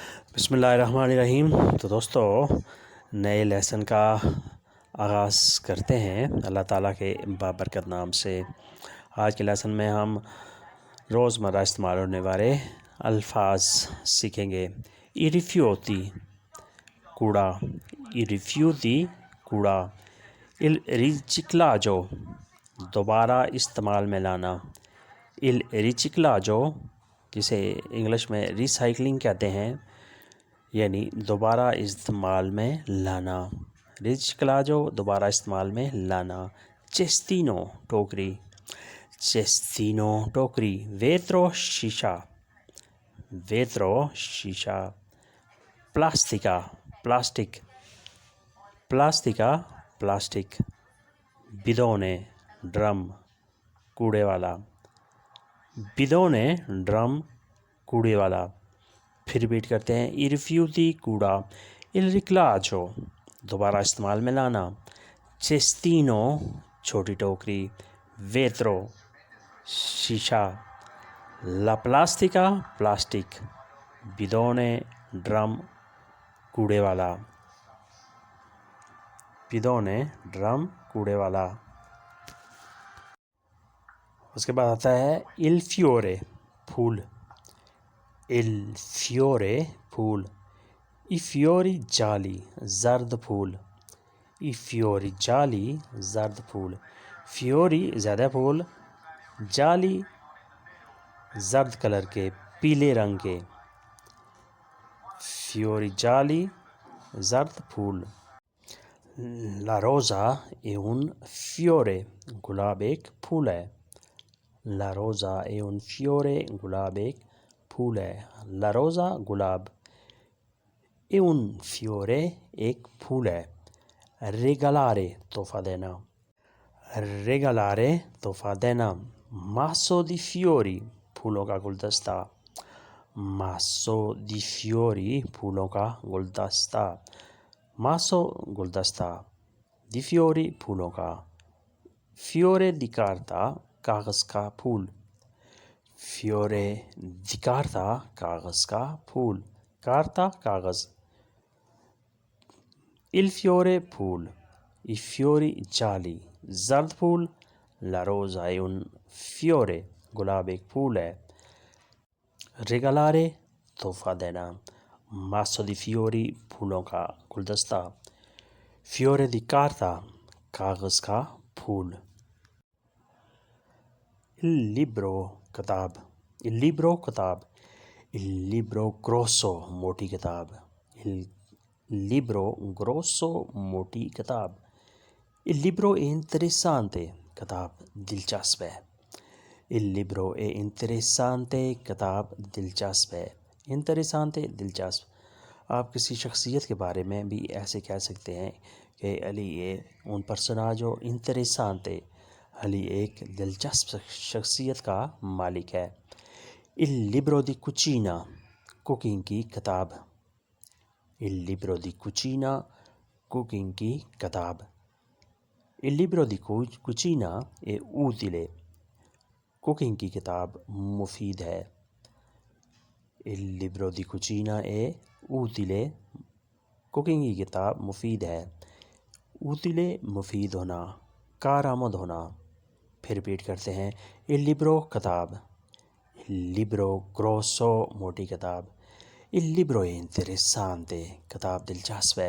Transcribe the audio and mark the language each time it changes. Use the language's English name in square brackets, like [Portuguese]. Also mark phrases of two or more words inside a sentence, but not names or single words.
[Arabic] بسم اللہ الرحمن الرحیم۔ [Urdu] تو دوستو نئے لیسن کا آغاز کرتے ہیں اللہ تعالیٰ کے بابرکت نام سے۔ آج کے لیسن میں ہم روزمرہ استعمال ہونے والے الفاظ سیکھیں گے۔ [Italian] i rifiuti کوڑا، i rifiuti کوڑا۔ il riciclaggio [Urdu] دوبارہ استعمال میں لانا۔ [Italian] il riciclaggio [Urdu] جسے انگلش میں ریسائکلنگ کہتے ہیں، یعنی دوبارہ استعمال میں لانا۔ ریسائکلاجو دوبارہ استعمال میں لانا۔ چیستینو ٹوکری، چیستینو ٹوکری۔ ویترو شیشہ، ویترو شیشہ۔ پلاسٹیکا پلاسٹک، پلاسٹیکا پلاسٹک۔ بدونے ڈرم کوڑے والا، بدونے ڈرم کوڑے والا۔ پھر ریپیٹ کرتے ہیں۔ [Italian] i rifiuti [Urdu] کوڑا، [Italian] il riciclaggio [Urdu] دوبارہ استعمال میں لانا۔ چیستینو چھوٹی ٹوکری، ویترو شیشہ۔ [Italian] la plastica [Urdu] پلاسٹک، بدونے ڈرم کوڑے والا، بدونے ڈرم کوڑے والا۔ اس کے بعد آتا ہے [Italian] il fiore [Urdu] پھول، [Italian] il fiore [Urdu] پھول۔ [Italian] i fiori gialli [Urdu] زرد پھول، [Italian] i fiori gialli [Urdu] زرد پھول۔ fiori زیادہ پھول، gialli زرد کلر کے، پیلے رنگ کے۔ [Italian] fiori gialli [Urdu] زرد پھول۔ [Italian] la rosa è un fiore [Urdu] گلاب ایک پھول ہے۔ [Italian] la rosa è un fiore [Urdu] گلاب ایک پھول ہے۔ [Italian] la rosa گلاب، è un fiore [Urdu] ایک پھول ہے۔ regalare تحفہ دینا، regalare تحفہ دینا۔ [Italian] masso di fiori [Urdu] پھولوں کا گلدستہ، [Italian] masso di fiori [Urdu] پھولوں کا گلدستہ۔ masso گلدستہ، [Italian] di fiori [Urdu] پھولوں کا۔ [Italian] fiore di carta [Urdu] کاغذ کا پھول، [Italian] fiore di carta [Urdu] کاغذ کا پھول۔ [Italian] carta کاغذ۔ il fiore پھول، i fiori gialli [Urdu] زرد پھول۔ [Italian] la rosa è un fiore [Urdu] گلاب ایک پھول ہے۔ regalare تحفہ دینا۔ [Italian] masso di fiori [Urdu] پھولوں کا گلدستہ۔ [Italian] fiore di carta [Urdu] کاغذ کا پھول۔ [Italian] il libro کتاب، il libro کتاب۔ il libro grosso [Urdu] موٹی کتاب، [Italian] il libro grosso [Urdu] موٹی کتاب۔ [Italian] il libro è interessante [Urdu] کتاب دلچسپ ہے، [Italian] il libro è interessante [Urdu] کتاب دلچسپ ہے۔ interessante دلچسپ۔ آپ کسی شخصیت کے بارے میں بھی ایسے کہہ سکتے ہیں کہ علی [Italian] un personaggio interessante، [Urdu] علی ایک دلچسپ شخصیت کا مالک ہے۔ [Italian] il libro di cucina [Urdu] کوکنگ کی کتاب، [Italian] il libro di cucina [Urdu] کوکنگ کی کتاب۔ [Italian] il libro di cucina è utile [Urdu] کوکنگ کی کتاب مفید ہے۔ [Italian] il libro di cucina è utile [Urdu] کوکنگ کی کتاب مفید ہے۔ utile مفید ہونا، کارآمد ہونا۔ پھر ریپیٹ کرتے ہیں۔ [Italian] il libro [Urdu] کتاب، [Italian] il libro grosso [Urdu] موٹی کتاب۔ [Italian] il libro è interessante [Urdu] کتاب دلچسپ ہے۔